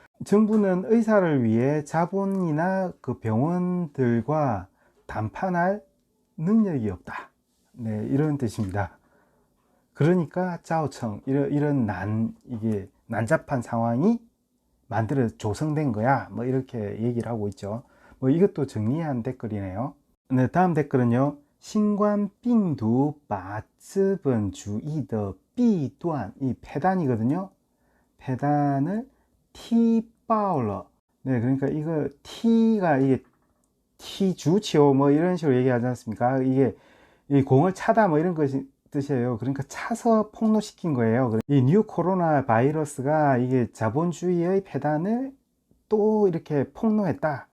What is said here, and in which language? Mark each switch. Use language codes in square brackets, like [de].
[ko] 정부는 의사를 위해 자본이나 그 병원들과 담판할 능력이 없다. 네, 이런 뜻입니다. 그러니까 짜오청 이런 이게 난잡한 상황이 조성된 거야. 뭐 이렇게 얘기를 하고 있죠. 뭐 이것도 정리한 댓글이네요. 네, 다음 댓글은요. [zh] 新冠病毒把资本主义的弊端, [ko] 이 폐단이거든요. 폐단을 [zh] T爆了. [ko] 네, 그러니까 이거 T가 이게 T주치오 뭐 이런 식으로 얘기하지 않습니까? 이게 이 공을 차다 뭐 이런 것이 뜻이에요. 그러니까 차서 폭로시킨 거예요. 이 뉴 코로나 바이러스가 이게 자본주의의 폐단을 또 이렇게 폭로했다.